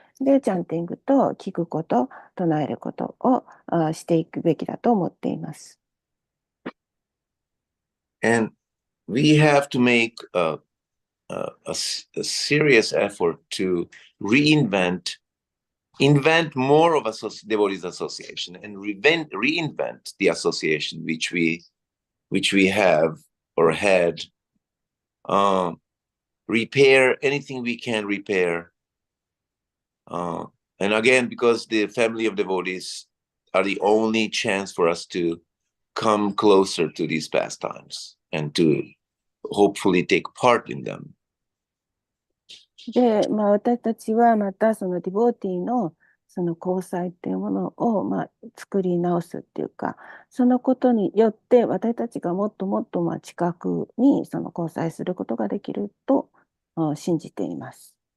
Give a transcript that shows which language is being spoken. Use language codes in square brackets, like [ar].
[ja] で、チャンティングと聞くこと、唱えることをしていくべきだと思っています。 [en] And we have to make a serious effort to invent more of a devotees association and reinvent the association which we have or had. Repair anything we can repair. And again, because the family of devotees are the only chance for us to come closer to these pastimes and to hopefully take part in them. [ja] で、私たちはまたディボーティーの交際っていうものを作り直すっていうか、そのことによって私たちがもっともっと近くに交際することができると信じています。